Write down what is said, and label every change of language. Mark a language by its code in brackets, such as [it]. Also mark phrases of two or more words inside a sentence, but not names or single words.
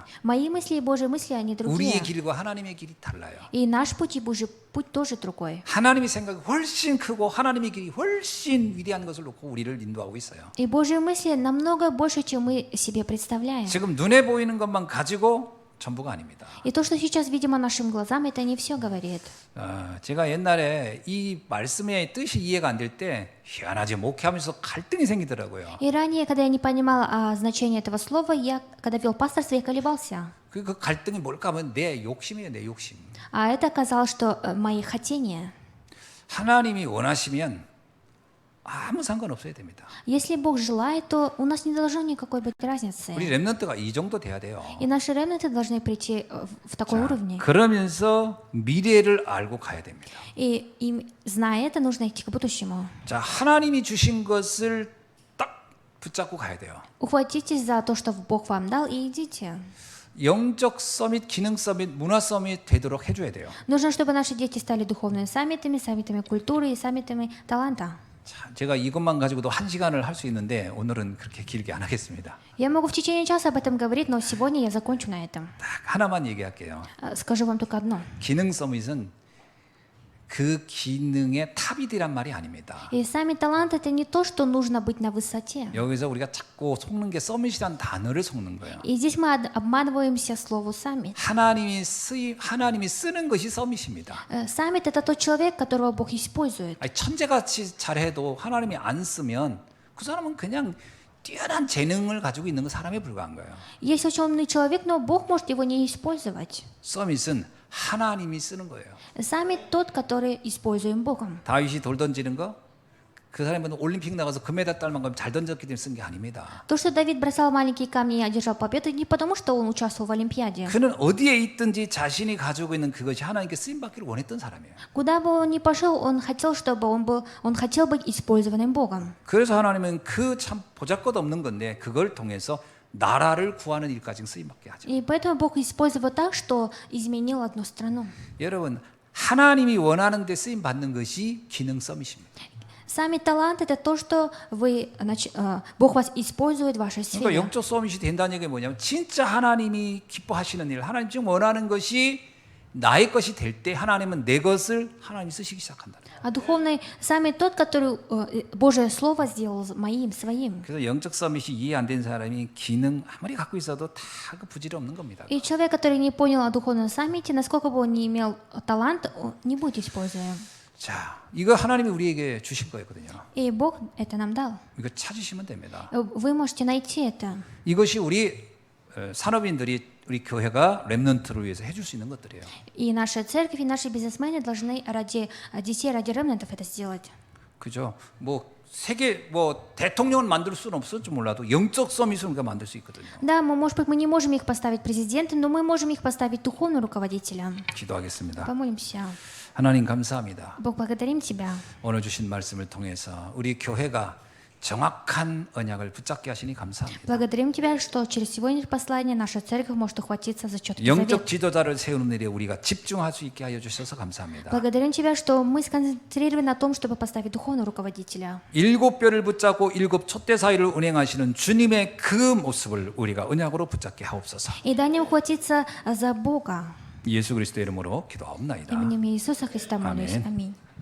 [ru] Мои мысли и Божьи мысли, они [ko] 우리의 [ru] другие. [ko] 길과 하나님의 길이 달라요. [ru] И наш путь и Божий путь тоже другой. [ko] 하나님의 생각이 훨씬 크고 하나님의 길이 훨씬 위대한 것을 놓고 우리를 인도하고 있어요. [ru] И Божьи мысли намного больше, чем мы себе представляем. [ko] 지금 눈에 보이는 것만 가지고 전부가 아닙니다. [ru] И то, что сейчас видимо нашим глазам, это не все говорит. [ko] 제가 옛날에 이 말씀의 뜻이 이해가 안 될 때 희한하지 목회하면서 갈등이 생기더라고요. [ru] И ранее, когда я не понимала значения этого слова, я, когда вел пасторство, я колебался. [ko] 그 갈등이 뭘까 하면 내 욕심이에요, 내 욕심. [ru] А это оказалось, что мои хотения. [ko] 하나님이 원하시면 아무 상관없어야 됩니다. [ru] Если Бог желает, то у нас не должно никакой быть разницы. [ko] 우리 렘넌트가 이 정도 돼야 돼요. [ru] И наши ремнанты должны прийти в такой уровне. [ko] 그러면서 미래를 알고 가야 됩니다. [ru] И им, зная это, нужно идти к будущему. [ko] 자, 하나님이 주신 것을 딱 붙잡고 가야 돼요. [ru] Ухватитесь за то, что Бог вам дал, и идите. [ko] 영적 서밋, 기능 서밋, 문화 서밋 되도록 해줘야 돼요. [ru] Нужно, чтобы наши дети стали духовными саммитами, саммитами культуры и саммитами таланта. [ko] 자, 제가 이것만 가지고도 1시간을 할 수 있는데 오늘은 그렇게 길게 안 하겠습니다. [ru] Я могу в течение часа об этом говорить, но сегодня я закончу на этом. [ko] 딱 하나만 얘기할게요. [ru] Скажу вам только одно. [ko] 기능 서밋은 그 기능의 탑이란 말이 아닙니다. [ru] И сами таланты — это не то, что нужно быть на высоте. [ko] 여기서 우리가 자꾸 속는 게 서밋이란 단어를 속는 거예요. [ru] И здесь мы обманываемся слову «саммит». [ko] 하나님이 쓰는 것이 서밋입니다. [ru] Саммит — это тот человек, которого Бог использует. [ko] 아니, 천재같이 잘해도 하나님이 안 쓰면 그 사람은 그냥 뛰어난 재능을 가지고 있는 그 사람에 불과한 거예요. [ru] Есть очень умный человек, но Бог может его не использовать. [ko] 서밋은 하나님이 쓰는 거예요. [ru] Саммит тот, который используем Богом. [ko] 다윗이 돌 던지는 거, 그 사람은 올림픽 나가서 금메달 딸 만큼 잘 던졌기 때문에 쓴 게 아닙니다. [ru] То, что Давид бросал маленькие камни и одержал победу, не потому, что он участвовал в Олимпиаде. [ko] 그는 어디에 있든지 자신이 가지고 있는 그것이 하나님께 쓰임 받기를 원했던 사람이에요. [ru] Куда бы он ни пошел, он хотел, чтобы он хотел быть использованным Богом. [ko] 그래서 하나님은 그 참 보잘것없는 건데 그걸 통해서 나라를 구하는 일까지 쓰임 받게 하죠. [ru] И поэтому Бог использовал так, что изменил одну страну. [ko] 여러분, 하나님이 원하는 데 쓰임 받는 것이 기능 서밋입니다. [ru] Сами талант это то, что Бог вас использует в вашей [ko] 그러니까 [ru] сфере. [ko] 영적 서밋이 된다는 얘기 뭐냐면 진짜 하나님이 기뻐하시는 일, 하나님 지금 원하는 것이 나의 것이 될 때 하나님은 내 것을 하나님 쓰시기 시작한다. [ru] А духовный сами тот, который Божье Слово сделал моим, своим. [ko] 그래서 영적 서밋이 이해 안 된 사람이 기능 아무리 갖고 있어도 다 그 부질이 없는 겁니다. [ru] И человек, который не понял о духовном саммите, насколько бы он не имел талант, он не будет используем. [ko] 자, 이거 하나님이 우리에게 주신 거였거든요. [ru] И Бог это нам дал. [ko] 이거 찾으시면 됩니다. [ru] Вы можете найти это. [ko] 이것이 우리 산업인들이 우리 교회가 렘넌트를 위해서 해줄 수 있는 것들이에요. [ru] И наша церковь, и наши бизнесмены должны ради детей, ради ремнантов это сделать. [ko] 그죠? 뭐 세계 뭐 대통령은 만들 수는 없을지 몰라도 영적 서밋은 우리가 만들 수 있거든요. [ru] Да, может быть, мы не можем их поставить президентом, но мы можем их поставить духовным руководителем. [ko] 기도하겠습니다. [ru] Помолимся. [ko] 하나님 감사합니다. [ru] Бог, благодарим Тебя. [ko] 오늘 주신 말씀을 통해서 우리 교회가 정확한 언약을 붙잡게 하시니 감사합니다. [ru] Благодарим Тебя, что через сегодняшнее послание наша церковь может ухватиться за четкий [ko] 영적 [ru] завет. [ko] 지도자를 세우는 일에 우리가 집중할 수 있게 하여 주셔서 감사합니다. [ru] Благодарим Тебя, что мы сконцентрированы на том, чтобы поставить духовного руководителя. [ko] 일곱 뼈를 붙잡고 일곱 촛대 사이를 운행하시는 주님의 그 모습을 우리가 언약으로 붙잡게 하옵소서. [ru] И дай нам ухватиться за Бога. [ko] 예수 그리스도의 이름으로 기도하옵나이다. [ru] Именем Иисуса Христа молюсь. Аминь. Аминь.